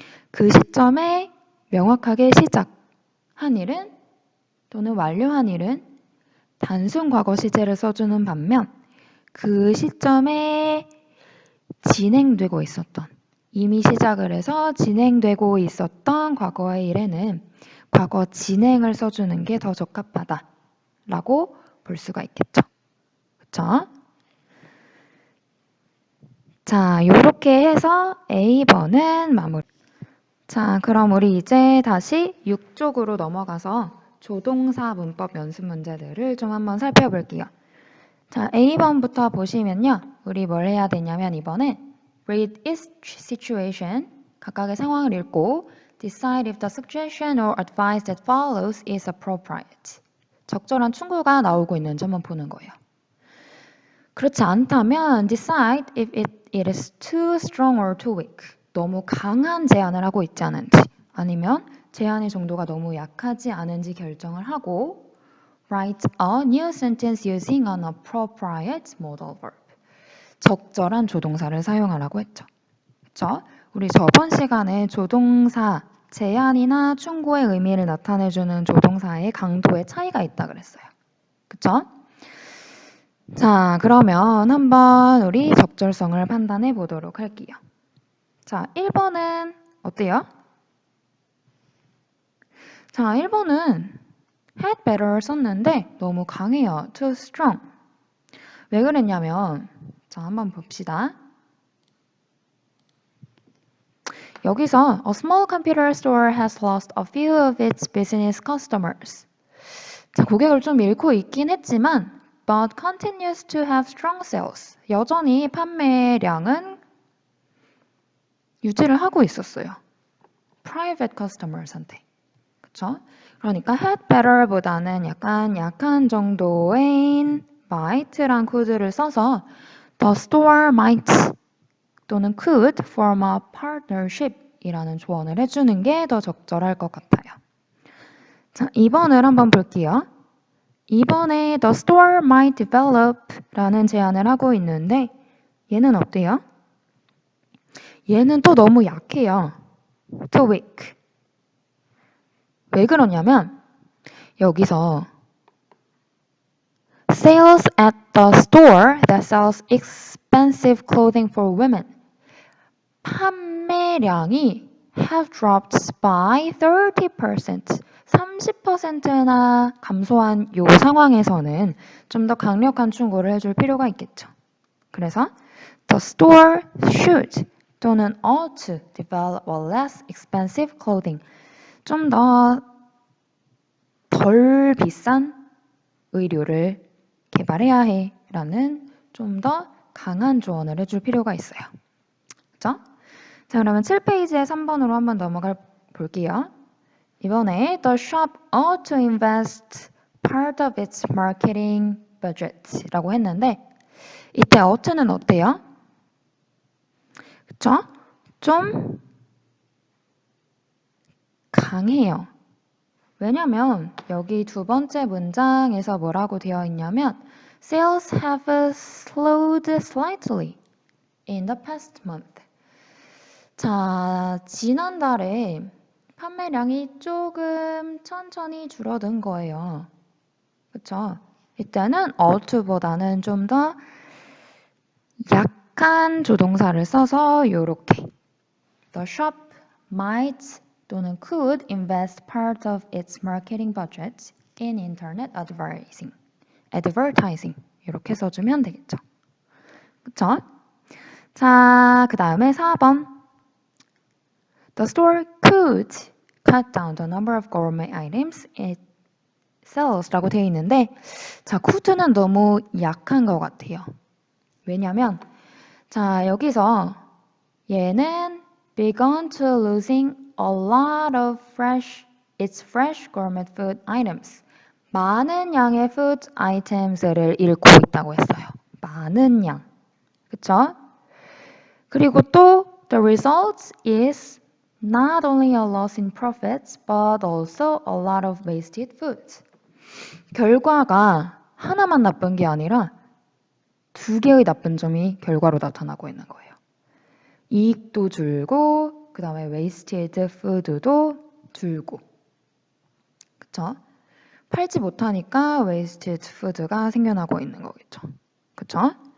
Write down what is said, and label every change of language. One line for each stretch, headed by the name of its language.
Korean: 그 시점에 명확하게 시작한 일은 또는 완료한 일은 단순 과거 시제를 써주는 반면 그 시점에 진행되고 있었던 이미 시작을 해서 진행되고 있었던 과거의 일에는 과거 진행을 써주는 게 더 적합하다 라고 볼 수가 있겠죠. 그쵸? 자, 요렇게 해서 A번은 마무리. 자, 그럼 우리 이제 다시 6쪽으로 넘어가서 조동사 문법 연습 문제들을 좀 한번 살펴볼게요. 자, A번부터 보시면요. 우리 뭘 해야 되냐면 이번에
English: read each situation,
Korean: 각각의 상황을 읽고
English: decide if the suggestion or advice that follows is appropriate.
Korean: 적절한 충고가 나오고 있는지 한번 보는 거예요. 그렇지 않다면
English: decide if it is too strong or too weak.
Korean: 너무 강한 제안을 하고 있지 않은지 아니면 제안의 정도가 너무 약하지 않은지 결정을 하고
English: write a new sentence using an appropriate modal verb.
Korean: 적절한 조동사를 사용하라고 했죠. 그렇죠? 우리 저번 시간에 조동사, 제안이나 충고의 의미를 나타내주는 조동사의 강도의 차이가 있다 그랬어요. 그렇죠? 자, 그러면 한번 우리 적절성을 판단해 보도록 할게요. 자, 1번은 어때요? 자, 1번은 had better 썼는데 너무 강해요.
English: too strong.
Korean: 왜 그랬냐면 자, 한번 봅시다.
English: 여기서 a small computer store has lost a few of its business customers.
Korean: 자, 고객을 좀 잃고 있긴 했지만
English: but continues to have strong sales.
Korean: 여전히 판매량은 유지를 하고 있었어요.
English: private customers한테.
Korean: 그쵸? 그러니까 had better보다는 약간 약한 정도의 might란 코드를 써서
English: the store might
Korean: 또는
English: could form a partnership
Korean: 이라는 조언을 해주는 게 더 적절할 것 같아요. 자, 2번을 한번 볼게요. 2번에
English: the store might develop
Korean: 라는 제안을 하고 있는데 얘는 어때요? 얘는 또 너무 약해요.
English: too weak.
Korean: 왜 그러냐면 여기서
English: sales at the store that sells expensive clothing for women.
Korean: 판매량이
English: have dropped by 30%.
Korean: 30%나 감소한 요 상황에서는 좀 더 강력한 충고를 해줄 필요가 있겠죠. 그래서
English: the store should 또는 ought to develop a less expensive clothing.
Korean: 좀 더 덜 비싼 의류를 개발해야 해 라는 좀 더 강한 조언을 해줄 필요가 있어요. 그죠? 자, 그러면 7페이지에 3번으로 한번 넘어가 볼게요.
English: 이번에 the shop ought to invest part of its marketing budget
Korean: 라고 했는데 이때 ought는 어때요? 그쵸? 좀 강해요. 왜냐면 여기 두 번째 문장에서 뭐라고 되어 있냐면
English: Sales have slowed slightly in the past month.
Korean: 자, 지난달에 판매량이 조금 천천히 줄어든 거예요. 그쵸? 이때는 ouught보다는 좀 더 약한 조동사를 써서 요렇게
English: The shop might 또는 could invest part of its marketing budget in internet advertising
Korean: 이렇게 써주면 되겠죠. 그쵸? 자, 그 다음에 4번
English: The store could cut down the number of gourmet items it sells
Korean: 라고 되어 있는데 자, could는 너무 약한 것 같아요. 왜냐면 자, 여기서 얘는
English: begun to losing a lot of its fresh gourmet food items.
Korean: 많은 양의 food items를 잃고 있다고 했어요. 많은 양. 그쵸? 그리고 또
English: the result is not only a loss in profits but also a lot of wasted food.
Korean: 결과가 하나만 나쁜 게 아니라 두 개의 나쁜 점이 결과로 나타나고 있는 거예요. 이익도 줄고 그 다음에 wasted food도 줄고 그쵸? 팔지 못하니까 wasted food가 생겨나고 있는 거겠죠. 그쵸?